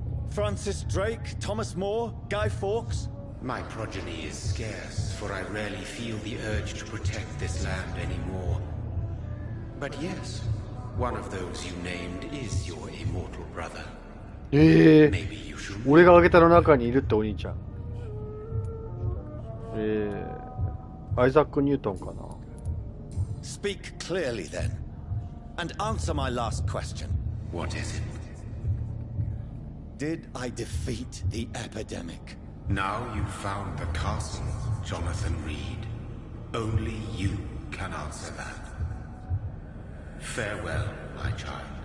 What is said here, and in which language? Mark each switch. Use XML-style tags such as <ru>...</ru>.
<en>Francis Drake? Thomas More? Guy Fawkes? My progeny is scarce, for I rarely feel the urge to protect this land anymore. But yes, one of those you named is your immortal brother. Maybe you should.</en> <ja>俺が挙げたの中にいるってお兄ちゃん。アイザック・ニュートンかな。</ja> <en>Speak clearly then, and answer my last question. What is it? Did I defeat the epidemic? Now you've found the castle, Jonathan Reed. Only you can answer that. Farewell, my child.</en>